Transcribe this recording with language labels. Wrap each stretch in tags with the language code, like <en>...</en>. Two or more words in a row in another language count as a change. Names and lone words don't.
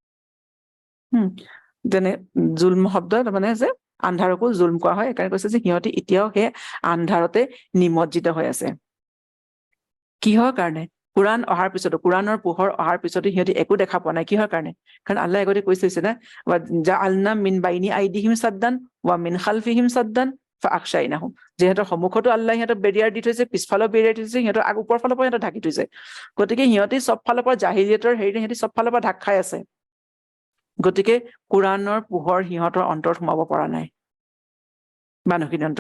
<as>যেনে জুলম শব্দ মানে যে আন্ধাৰকো জুলম কোৱা হয়, সেইকাৰণে কৈছে যে সিহঁতি এতিয়াও সেই আন্ধাৰতে নিমজ্জিত হৈ আছে। কিহৰ কাৰণে? কোৰাণ অহাৰ পিছতো, কোৰাণৰ পোহৰ অহাৰ পিছতো সিহঁতি একো দেখা পোৱা নাই। কিহৰ কাৰণে? কাৰণ আল্লাহ আগতে কৈ থৈছে না,</as> <ar>جعلنا من بين أيديهم سدا ومن خلفهم سدا فأغشيناهم</ar> <as>ফাআখশাইনাহুম। যিহেতু সন্মুখতো আল্লাহ সিহঁতক বেৰিয়াৰ দি থৈছে, পিছফালেও বেৰিয়াৰ দি থৈছে, সিহঁতৰ ওপৰ ফালৰ পৰা সিহঁতক ঢাকি থৈছে। গতিকে সিহঁতি চব ফালৰ পৰা জাহিলিয়তৰ হেৰিৰে সিহঁতি চব ফালৰ পৰা ঢাক খাই আছে। গতিকে কোৰাণৰ পোহৰ সিহঁতৰ অন্তৰত সোমাব পৰা নাই, মানুহখিনিৰ অন্তৰত।</as>